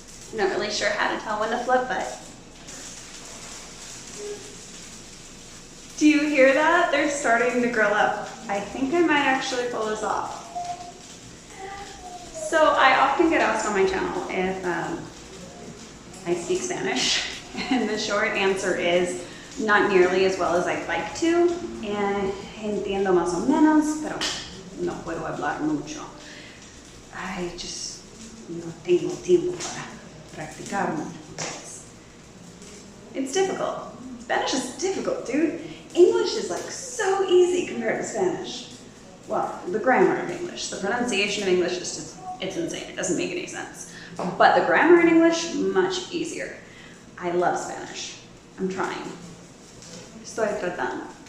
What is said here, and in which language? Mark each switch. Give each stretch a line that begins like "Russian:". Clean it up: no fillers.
English: I'm not really sure how to tell when to flip, but do you hear that? They're starting to grill up. I think I might actually pull this off. So I often get asked on my channel if I speak Spanish, and the short answer is not nearly as well as I'd like to.
Spanish: And entiendo más o menos, pero no puedo hablar mucho.
English: I just
Spanish: no tengo tiempo para practicar mucho.
English: It's difficult. Spanish is difficult, dude. English is like so easy compared to Spanish. Well, the grammar of English, the pronunciation of English is just, it's insane. It doesn't make any sense. But the grammar in English, much easier. I love Spanish. I'm trying.
Spanish: Estoy tratando.